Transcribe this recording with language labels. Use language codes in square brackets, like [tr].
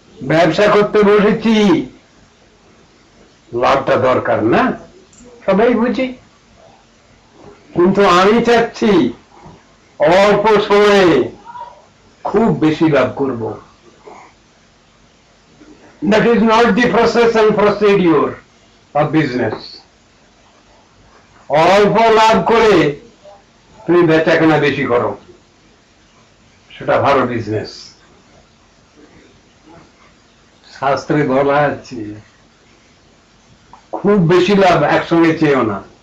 [bn] ব্যবসা করতে বসেছি, লাভটা দরকার না, সবাই বুঝি, কিন্তু আমি চাচ্ছি অল্প সময়ে খুব বেশি লাভ করব। [en] That is not the process and procedure of business. [bn] অল্প লাভ করে তুমি বেচা কেনা বেশি করো, সেটা ভালো বিজনেস। শাস্ত্রে বলা আছে খুব বেশি লাভ একসঙ্গে চেয়েও না।